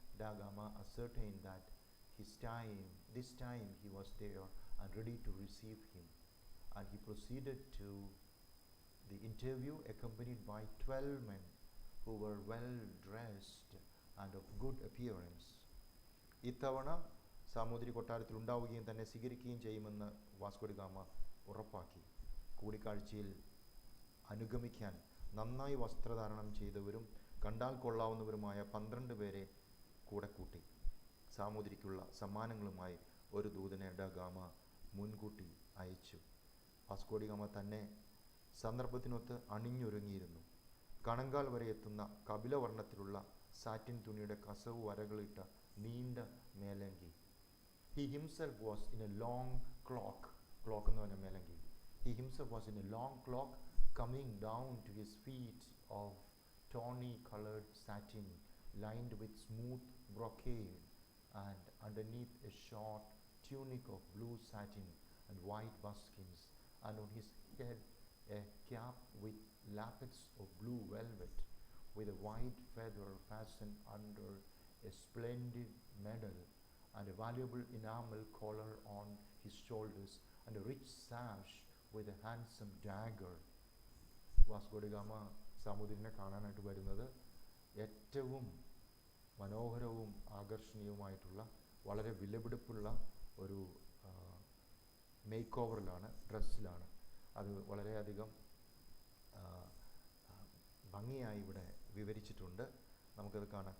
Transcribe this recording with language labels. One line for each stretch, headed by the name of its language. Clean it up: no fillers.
English: Da Gama ascertained that this time he was there and ready to receive him, and he proceeded to the interview accompanied by 12 men who were well dressed and of good appearance.
Malayalam: ഇത്തവണ സാമൂതിരി കൊട്ടാരത്തിൽ ഉണ്ടാവുകയും തന്നെ സ്വീകരിക്കുകയും ചെയ്യുമെന്ന് Vasco D gamma ഉറപ്പാക്കി. കൂടിക്കാഴ്ചയിൽ അനുഗമിക്കാൻ നന്നായി വസ്ത്രധാരണം ചെയ്തവരും കണ്ടാൽ കൊള്ളാവുന്നവരുമായ 12 പേരെ കൂടെ കൂട്ടി. സാമൂതിരിക്കുള്ള സമ്മാനങ്ങളുമായി ഒരു ദൂതനെ ഡ ഗാമ മുൻകൂട്ടി അയച്ചു. വാസ്കോ ഡി ഗാമ തന്നെ സന്ദർഭത്തിനൊത്ത് അണിഞ്ഞൊരുങ്ങിയിരുന്നു. കണങ്കാൽ വരെ എത്തുന്ന കപിലവർണ്ണത്തിലുള്ള സാറ്റിൻ തുണിയുടെ കസവ് വരകളിട്ട നീണ്ട മേലങ്കി.
English: He himself was in a long cloak
Malayalam: എന്ന് പറഞ്ഞ മേലങ്കി.
English: He himself was in a long cloak coming down to his feet of tawny colored satin lined with smooth brocade and underneath a short tunic of blue satin and white buskins, and on his head a cap with lappets of blue velvet, with a white feather fastened under a splendid medal, and a valuable enamel collar on his shoulders, and a rich sash with a handsome dagger.
Malayalam: Vasco D gamma സാമൂതിരിനെ കാണാനായിട്ട് വരുന്നത് ഏറ്റവും മനോഹരവും ആകർഷണീയവുമായിട്ടുള്ള വളരെ വിലപിടിപ്പുള്ള ഒരു make ഓവറിലാണ്, ഡ്രസ്സിലാണ്. അത് വളരെയധികം ഭംഗിയായി ഇവിടെ വിവരിച്ചിട്ടുണ്ട്. നമുക്കത് കാണാം.